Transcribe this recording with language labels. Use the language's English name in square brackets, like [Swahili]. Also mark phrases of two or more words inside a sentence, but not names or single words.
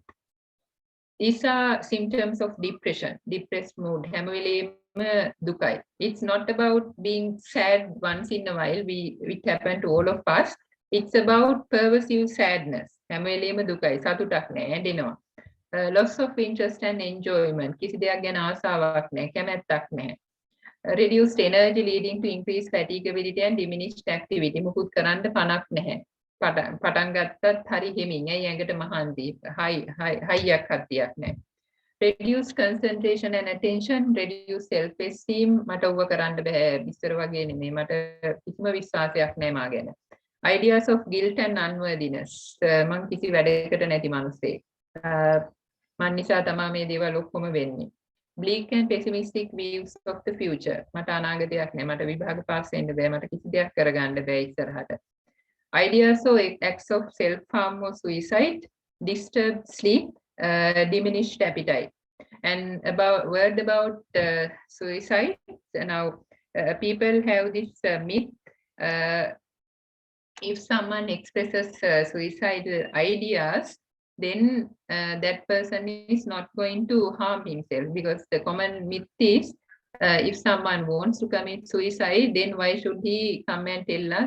[English] These are symptoms of depression, depressed mood. Dukai. It's not about being sad once in a while. It happened to all of us. It's about pervasive sadness. Dukai. [Sinhala] සතුටක් නෑ, [English] loss of interest and enjoyment. [Sinhala] කිසි දෙයක් ගැන ආසාවක් නැහැ, කැමැත්තක් නැහැ. [English] Reduced energy leading to increased fatigability and diminished activity. [Sinhala] මුකුත් කරන්න පණක් නැහැ. පටන් ගත්තත් හරි හිමින්. ඇයි ඇඟට මහන්සි. හයියක් හත්තියක් නැහැ. [English] Reduced concentration and attention, reduced self-esteem. [Sinhala] මට ඔව කරන්න බෑ. ඉස්සර වගේ නෙමෙයි. මට කිසිම විශ්වාසයක් නැහැ මා ගැන. [English] Ideas of guilt and unworthiness. [Sinhala] මං කිසි වැඩකට නැති මිනිස්සෙක්. මන් නිසා තමයි මේ දේවල් ඔක්කොම වෙන්නේ. [English] Bleak and pessimistic views of the future. [Sinhala] මට අනාගතයක් නැහැ. මට විභාග පාස් වෙන්න බෑ. මට කිසි දෙයක් කරගන්න බෑ ඉස්සරහට. [English] Ideas or acts of self-harm or suicide, disturbed sleep, diminished appetite. And about suicide. Now, people have this myth. If someone expresses suicidal ideas, then that person is not going to harm himself, because the common myth is if someone wants to commit suicide, then why should he come and tell us?